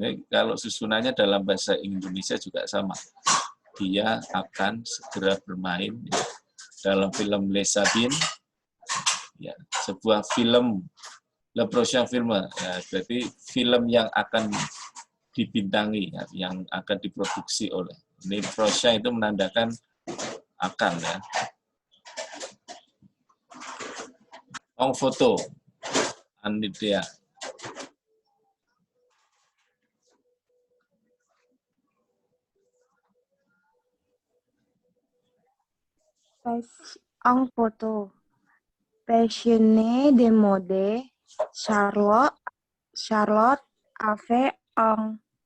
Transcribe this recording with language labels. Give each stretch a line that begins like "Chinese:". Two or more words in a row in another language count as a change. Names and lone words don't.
Indonesian: Kalau susunannya dalam bahasa Indonesia juga sama. Dia akan segera bermain dalam film Les Sabines, ya, sebuah film
French: Le Prochain Film,
Indonesian: ya, berarti film yang akan dibintangi, ya, yang akan diproduksi oleh. Ini prochain itu menandakan akan ya.
French: En foto, Anidea. En photo, passionnée de mode, Charlotte a fait en